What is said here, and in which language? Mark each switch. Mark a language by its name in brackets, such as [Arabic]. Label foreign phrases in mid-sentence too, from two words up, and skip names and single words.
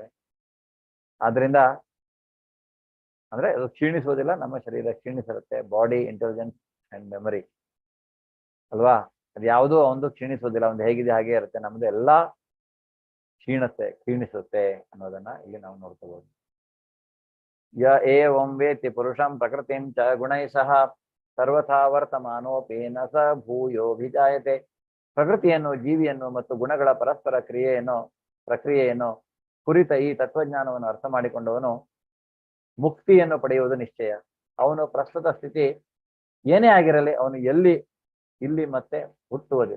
[Kannada] ಆದ್ರಿಂದ ಅಂದ್ರೆ ಅದು ಕ್ಷೀಣಿಸೋದಿಲ್ಲ, ನಮ್ಮ ಶರೀರ ಕ್ಷೀಣಿಸಿರುತ್ತೆ. [English] body, intelligence and memory [Kannada] ಅಲ್ವಾ, ಅದು ಯಾವುದೂ ಒಂದು ಕ್ಷೀಣಿಸೋದಿಲ್ಲ. ಒಂದು ಹೇಗಿದೆ ಹಾಗೆ ಇರುತ್ತೆ. ನಮ್ದು ಎಲ್ಲಾ ಕ್ಷೀಣಿಸುತ್ತೆ ಅನ್ನೋದನ್ನ ಇಲ್ಲಿ ನಾವು ನೋಡ್ಕೋಬಹುದು. [Sanskrit] ಯ ಏವಂ ವೇತ್ತಿ ಪುರುಷಂ ಪ್ರಕೃತಿಂ ಚ ಗುಣೈ ಸಹ ಸರ್ವಥಾ ವರ್ತಮಾನೋಪೇನ ಸ ಭೂಯೋಭಿಜಾಯತೆ. [Kannada] ಪ್ರಕೃತಿಯನ್ನು, ಜೀವಿಯನ್ನು ಮತ್ತು ಗುಣಗಳ ಪರಸ್ಪರ ಪ್ರಕ್ರಿಯೆಯನ್ನು ಕುರಿತ ಈ ತತ್ವಜ್ಞಾನವನ್ನು ಅರ್ಥ ಮಾಡಿಕೊಂಡವನು ಮುಕ್ತಿಯನ್ನು ಪಡೆಯುವುದು ನಿಶ್ಚಯ. ಅವನು ಪ್ರಸ್ತುತ ಸ್ಥಿತಿ ಏನೇ ಆಗಿರಲಿ ಅವನು ಇಲ್ಲಿ ಮತ್ತೆ ಹುಟ್ಟುವುದಿಲ್ಲ.